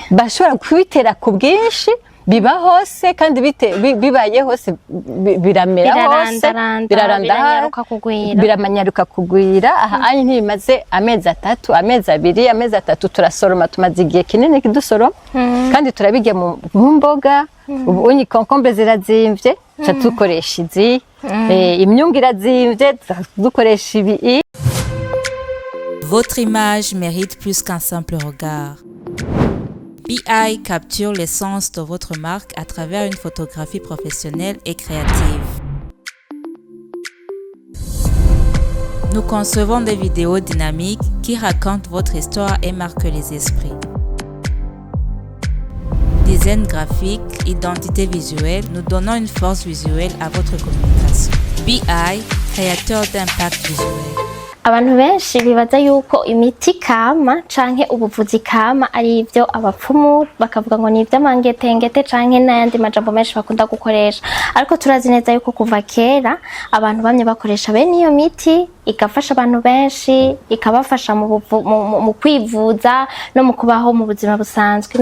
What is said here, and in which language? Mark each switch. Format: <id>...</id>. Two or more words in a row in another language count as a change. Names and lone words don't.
<rn>bashobora kubitera ku bwinshi biba hose kandi bibaye hose biramera hose biraranda biramanyaruka kugwira aha anye ntibimaze amezi 3 amezi 2 amezi 3 turasoroma tumaze igihe kinini kidusoroma kandi turabirya mu mboga ubu ni concombre zirazimvye cha dukoresha izi imyungu irazimvye dukoresha ibi.</rn> <fr>Votre image mérite plus qu'un simple regard. BI capture l'essence de votre marque à travers une photographie professionnelle et créative. Nous concevons des vidéos dynamiques qui racontent votre histoire et marquent les esprits. Design graphique, identité visuelle, nous donnons une force visuelle à votre communication. BI, créateur d'impact visuel.</fr> <rn>Abantu benshi bibaza yuko imiti kama canke ubuvuzi kama ari ivyo abapfumu bakavuga ngo ni ivy'amangetengete canke n'ayandi majambo menshi bakunda gukoresha, ariko turazi neza yuko kuva kera abantu bamye bakoresha bene iyo miti igafasha abantu benshi, ikabafasha mu kwivuza no mu kubaho mu buzima busanzwe.</rn>